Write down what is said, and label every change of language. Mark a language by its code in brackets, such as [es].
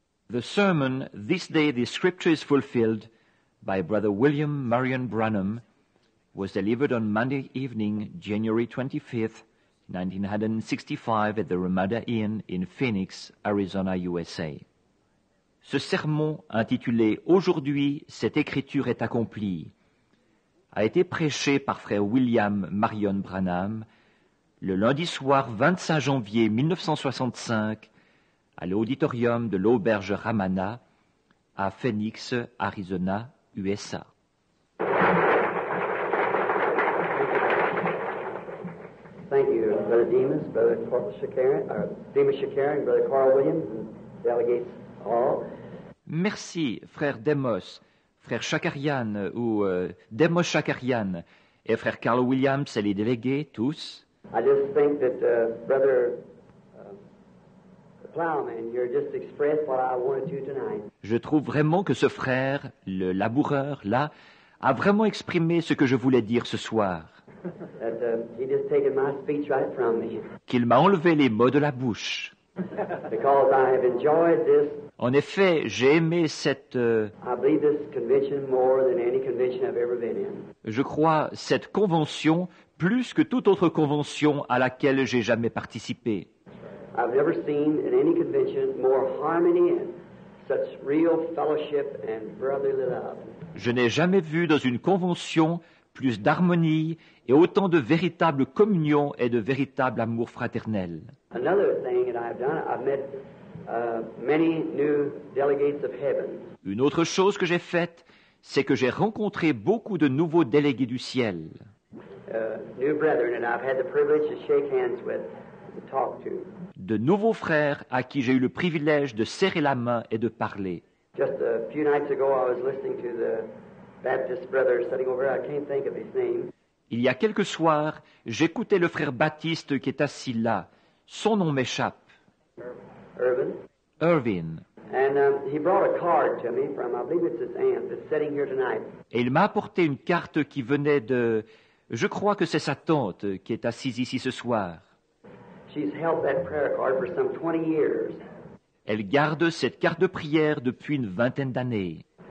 [en] The sermon, This Day the Scripture is Fulfilled, by Brother William Marion Branham, was delivered on Monday evening, January 25th, 1965, at the Ramada Inn in Phoenix, Arizona, USA. [fr] Ce sermon, intitulé « Aujourd'hui, cette écriture est accomplie », a été prêché par frère William Marion Branham le lundi soir 25 janvier 1965 à l'auditorium de l'auberge Ramada à Phoenix, Arizona, USA. [en] Thank you, Brother Demas, Brother Demas Shakarian, Brother Carl Williams, and delegates all. [fr] Merci, frère Demos, frère Shakarian ou Demos Shakarian et frère Carl Williams et les délégués, tous. [en] I just think that Brother Plowman here just expressed what I wanted to tonight. [fr] Je trouve vraiment que ce frère, le laboureur, là, a vraiment exprimé ce que je voulais dire ce soir. [en] That he just taken my speech right from me. [fr] Qu'il m'a enlevé les mots de la bouche. [en] Because I have enjoyed this. [fr] En effet, j'ai aimé cette, [en] I believe this convention more than any convention I've ever been in. [fr] je crois, cette convention plus que toute autre convention à laquelle j'ai jamais participé. [en] I've never seen in any convention more harmony and such real fellowship and brotherly love. [fr] Je n'ai jamais vu dans une convention plus d'harmonie et autant de véritable communion et de véritable amour fraternel. [en] Another thing that I've done, I've met many new delegates of heaven. [fr] Une autre chose que j'ai faite, c'est que j'ai rencontré beaucoup de nouveaux délégués du ciel. [en] New brethren that I've had the privilege to shake hands with and talk to. [fr] De nouveaux frères à qui j'ai eu le privilège de serrer la main et de parler. [en] Just a few nights ago, I was listening to the Baptist brother sitting over there. I can't think of his name. [fr] Il y a quelques soirs, j'écoutais le frère Baptiste qui est assis là. Son nom m'échappe. [en] Irvin. [fr] Irvin. [en] And he brought a card to me from, I believe it's his aunt that's sitting here tonight. [fr] Et il m'a apporté une carte qui venait de... Je crois que c'est sa tante qui est assise ici ce soir. [en] She's held that prayer card for some 20 years. [fr] Elle garde cette carte de prière depuis une vingtaine d'années.